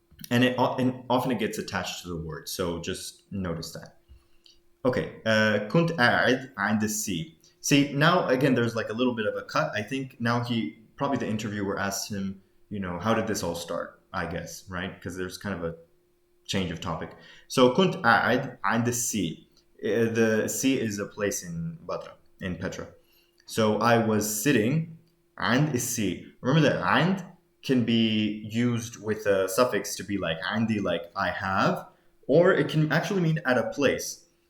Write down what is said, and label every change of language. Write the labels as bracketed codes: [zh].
[en] And often it gets attached to the word, so just notice that. Okay. [ar] كنت قاعد عند السي. [en] See, now again, there's like a little bit of a cut. I think now probably the interviewer asked him, how did this all start? I guess, right? Because there's kind of a change of topic. [ar] So كنت قاعد عند السي. [en] The sea is a place in Petra. So I was sitting عند is see. Remember that عند can be used with a suffix to be like عندي, like I have, or it can actually mean at a place.